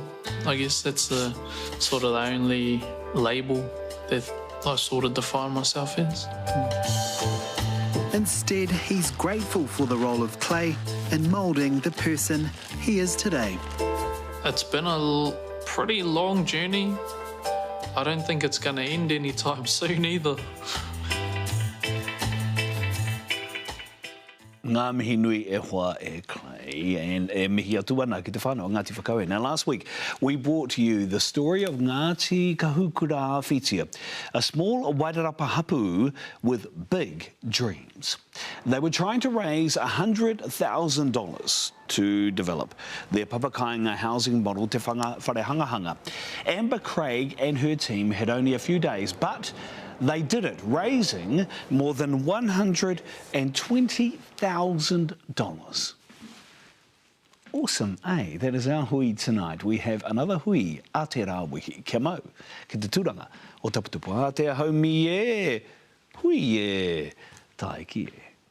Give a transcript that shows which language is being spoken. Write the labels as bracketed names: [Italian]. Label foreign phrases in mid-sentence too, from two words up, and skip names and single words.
[English] I guess that's the sort of the only label that I sort of define myself as. Instead, he's grateful for the role of clay in moulding the person he is today. It's been a pretty long journey. I don't think it's going to end anytime soon either. [Māori] Ngā mihi nui e hoa e clay and e mihi atu ana ki te whanau Ngāti Whakaue. [English] Now last week we brought to you the story of Ngāti Kahukura Whitia, a small Wairarapa hapu with big dreams. They were trying to raise $100,000 to develop their Papakāinga housing model te wharehangahanga. Amber Craig and her team had only a few days, but they did it, raising more than $120,000. Awesome, eh? That is our hui tonight. [Māori] We have another hui, Aotearoa kia mau, ki te tūranga o Taputupu Aotea haumi e, hui e, tae ki e.